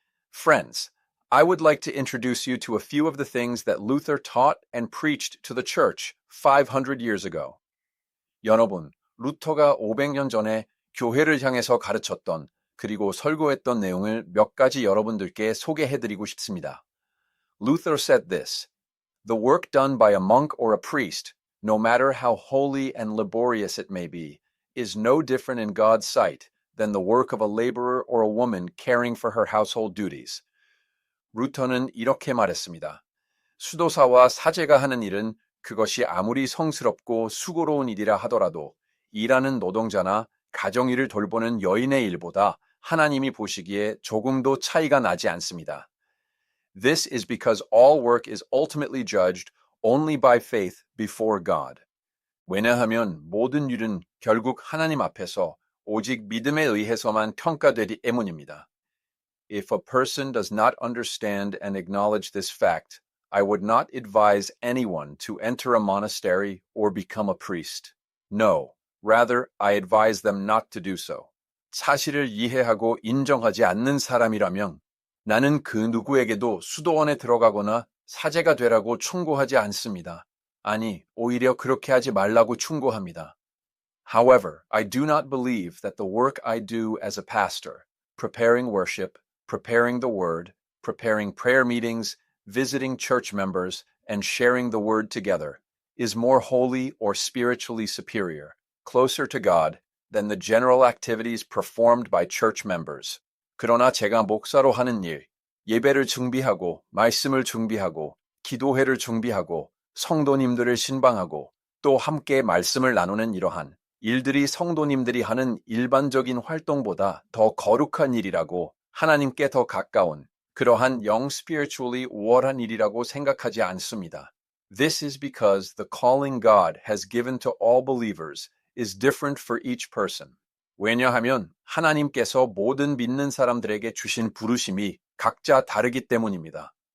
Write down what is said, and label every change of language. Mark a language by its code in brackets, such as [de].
[en] Friends, I would like to introduce you to a few of the things that Luther taught and preached to the church 500 years ago. [ko] 여러분, 루터가 500년 전에 교회를 향해서 가르쳤던 그리고 설교했던 내용을 몇 가지 여러분들께 소개해드리고 싶습니다. [en] Luther said this, The work done by a monk or a priest, no matter how holy and laborious it may be, is no different in God's sight than the work of a laborer or a woman caring for her household duties. [ko] 루터는 이렇게 말했습니다. 수도사와 사제가 하는 일은 그것이 아무리 성스럽고 수고로운 일이라 하더라도 일하는 노동자나 가정일을 돌보는 여인의 일보다 하나님이 보시기에 조금도 차이가 나지 않습니다. [en] This is because all work is ultimately judged only by faith before God. [ko] 왜냐하면 모든 일은 결국 하나님 앞에서 오직 믿음에 의해서만 평가되기 때문입니다. [en] if a person does not understand and acknowledge this fact, I would not advise anyone to enter a monastery or become a priest. No, rather, I advise them not to do so. [ko] 사실을 이해하고 인정하지 않는 사람이라면 나는 그 누구에게도 수도원에 들어가거나 사제가 되라고 충고하지 않습니다. 아니, 오히려 그렇게 하지 말라고 충고합니다. [en] However, I do not believe that the work I do as a pastor, preparing worship, preparing the word, preparing prayer meetings, visiting church members, and sharing the word together, is more holy or spiritually superior, closer to God, than the general activities performed by church members. [ko] 그러나 제가 목사로 하는 일, 예배를 준비하고, 말씀을 준비하고, 기도회를 준비하고, 성도님들을 신방하고, 또 함께 말씀을 나누는 이러한 일들이 성도님들이 하는 일반적인 활동보다 더 거룩한 일이라고 하나님께 더 가까운 그러한 spiritually 우월한 일이라고 생각하지 않습니다. [en] This is because the calling God has given to all believers is different for each person. [ko] 왜냐하면 하나님께서 모든 믿는 사람들에게 주신 부르심이 각자 다르기 때문입니다.